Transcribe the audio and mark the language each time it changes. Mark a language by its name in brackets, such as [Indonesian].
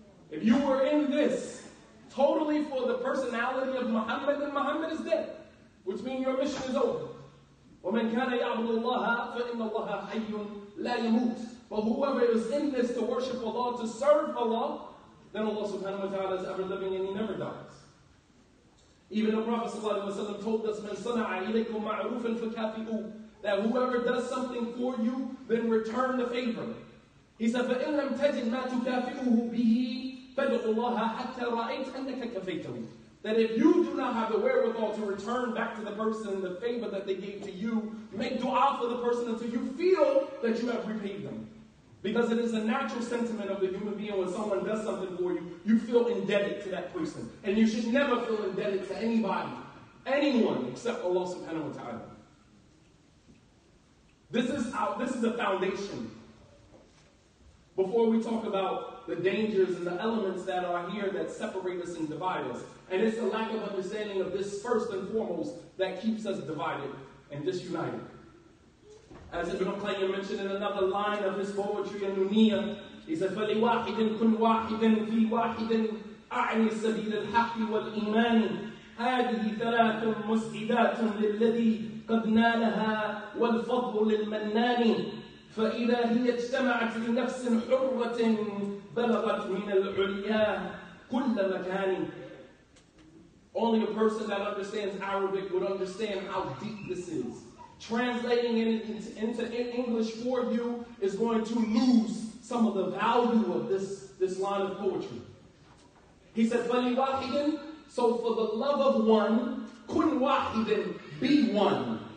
[English] If you were in this totally for the personality of Muhammad, then Muhammad is dead. Which means your mission is over. [Arabic] وَمَنْ كَانَ يَعْبُدُ اللَّهَ فَإِنَّ اللَّهَ حَيٌّ لَا يَمُوتُ. [English] But whoever is in this to worship Allah, to serve Allah, then Allah subhanahu wa ta'ala is ever living and He never dies. Even the Prophet ﷺ told us, [Arabic] مَنْ صَنَعَ إِلَيْكُمْ مَعْرُوفًا فَكَافِئُوا. [English] That whoever does something for you, then return the favor. He said, [Arabic] فَإِنْ لَمْ تَجِدْ مَا تُكَافِئُهُ بِهِ فَادْعُ اللَّهَ حَتَّى رَأَيْتَ أَنَّكَ كَفَيْتَهُ. [English] That if you do not have the wherewithal to return back to the person the favor that they gave to you. Make dua for the person until you feel that you have repaid them. Because it is a natural sentiment of the human being when someone does something for you, you feel indebted to that person. And you should never feel indebted to anybody, anyone except Allah subhanahu wa ta'ala. This is a foundation. Before we talk about the dangers and the elements that are here that separate us and divide us. And it's the lack of understanding of this first and foremost that keeps us divided and disunited. As Ibn Qayyim mentioned in another line of his poetry, Nuniyah, he said, [Arabic] فَلِوَاحِدٍ كُنْ وَاحِدٍ فِي وَاحِدٍ أَعْنِ سَبِيلَ الْحَقِّ وَالْإِيمَانِ هذه ثلاث مسعدات للذي قد نالها والفضل للمنان فإذا هي اجتمعت لنفس حرة بلغت من العليا كل مكان. [English] Only a person that understands Arabic would understand how deep this is. Translating it into English for you is going to lose some of the value of this line of poetry. He said, فَلِوَاحِدٍ, so for the love of one, [Arabic] كُنْ وَاحِدٍ, [English] be one.